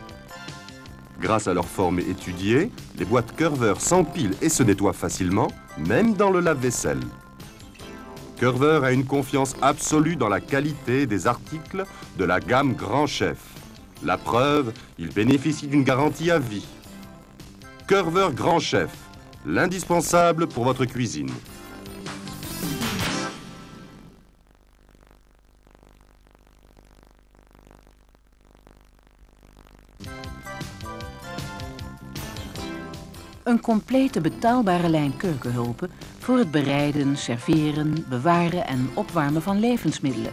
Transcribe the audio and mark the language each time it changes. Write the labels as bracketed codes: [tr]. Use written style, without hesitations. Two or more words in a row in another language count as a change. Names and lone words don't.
[fr] Grâce à leur forme étudiée, les boîtes Curver s'empilent et se nettoient facilement, même dans le lave-vaisselle. Curver a une confiance absolue dans la qualité des articles de la gamme Grand Chef. La preuve, il bénéficie d'une garantie à vie. Curver Grand Chef, l'indispensable pour votre cuisine. [nl] Een complete betaalbare lijn keukenhulpen voor het bereiden, serveren, bewaren en opwarmen van levensmiddelen.